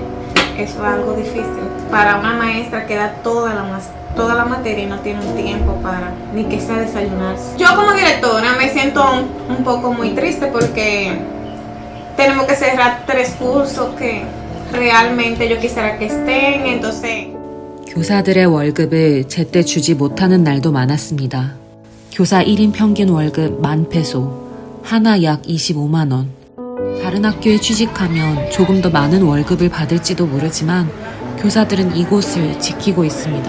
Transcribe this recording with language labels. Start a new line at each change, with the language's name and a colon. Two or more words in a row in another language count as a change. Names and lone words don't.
Spanish: Eso es algo difícil para una maestra que da toda la materia y no tiene un tiempo para ni que sea desayunarse. Yo como directora me siento un poco muy triste, porque tenemos que cerrar 3 cursos que realmente yo quisiera que estén. Entonces,
Korean: 교사들의 월급을 제때 주지 못하는 날도 많았습니다. 교사 1인 평균 월급 10,000페소, 하나 약 25만 원. 다른 학교에 취직하면 조금 더 많은 월급을 받을지도 모르지만 교사들은 이곳을 지키고 있습니다.